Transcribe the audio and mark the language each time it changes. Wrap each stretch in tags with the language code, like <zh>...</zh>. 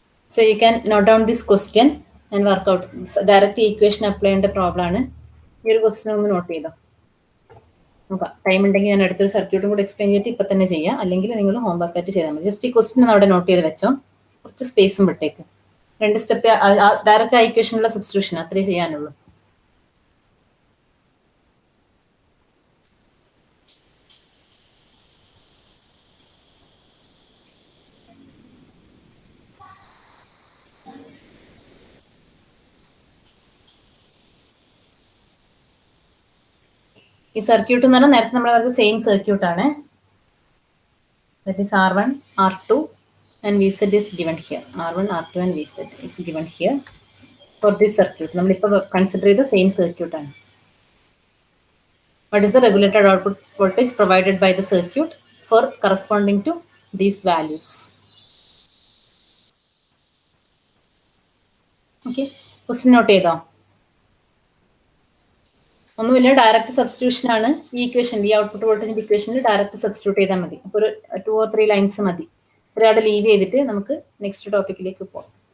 <en>So you can note down this question and work out.</en> <ml>Direct equation apply ചെയ്യേണ്ട problem ആണ്. ഈ ഒരു question ഒന്ന് നോട്ട് ചെയ്തോ. നോക്കാം, ടൈം ഉണ്ടെങ്കിൽ ഞാൻ അടുത്തൊരു സർക്യൂട്ടും കൂടെ എക്സ്പ്ലെയിൻ ചെയ്തിട്ട് ഇപ്പം തന്നെ ചെയ്യാം, അല്ലെങ്കിൽ നിങ്ങൾ ഹോംവർക്ക് ആയിട്ട് ചെയ്താൽ മതി. ജസ്റ്റ് ഈ ക്വസ്റ്റ്യൻ ഒന്ന് അവിടെ നോട്ട് ചെയ്ത് വെച്ചോ, കുറച്ച് സ്പേസും വിട്ടേക്ക്. 2 സ്റ്റെപ്പ് ഡയറക്റ്റ് ആ ഇക്വേഷനുള്ള സബ്സ്റ്റിറ്റ്യൂഷൻ അത്രേ ചെയ്യാനുള്ളൂ. ഈ സർക്യൂട്ട് എന്ന് പറഞ്ഞാൽ നേരത്തെ നമ്മൾ പറഞ്ഞ സെയിം സർക്യൂട്ട് ആണ്.</ml> <en>That is R1, R2 and Vz is given here. R1, R2 and Vz is given here for this circuit.</en> <ml>നമ്മളിപ്പോൾ കൺസിഡർ ചെയ്ത സെയിം സർക്യൂട്ട് ആണ്.</ml> <en>What is the regulated output voltage provided by the circuit for corresponding to these values?</en> <ml>Okay, question not ചെയ്തോ? ഒന്നുമില്ല, direct substitution ആണ് ഈ equation. ഈ output വോൾട്ടേജിന്റെ ഇക്വേഷനിൽ ഡയറക്റ്റ് സബ്സ്റ്റിറ്റ്യൂട്ട് ചെയ്താൽ മതി. അപ്പോൾ ഒരു 2 or 3 ലൈൻസ് മതി. ഒരാടെ ലീവ് ചെയ്തിട്ട് നമുക്ക് നെക്സ്റ്റ് ടോപ്പിക്കിലേക്ക് പോകാം.</ml>